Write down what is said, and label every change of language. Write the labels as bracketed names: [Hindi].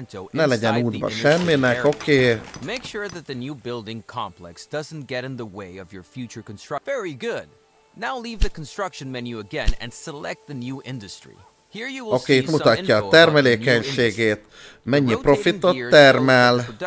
[Hungarian] Ne legyen útba semminek, oké. [English] Make sure that the new building complex doesn't get in the way of your future construction. Very good. Now leave the construction menu again and select the new industry. Here you will see [Hungarian] itt mutatja a termelékenységét, mennyi profitot termel.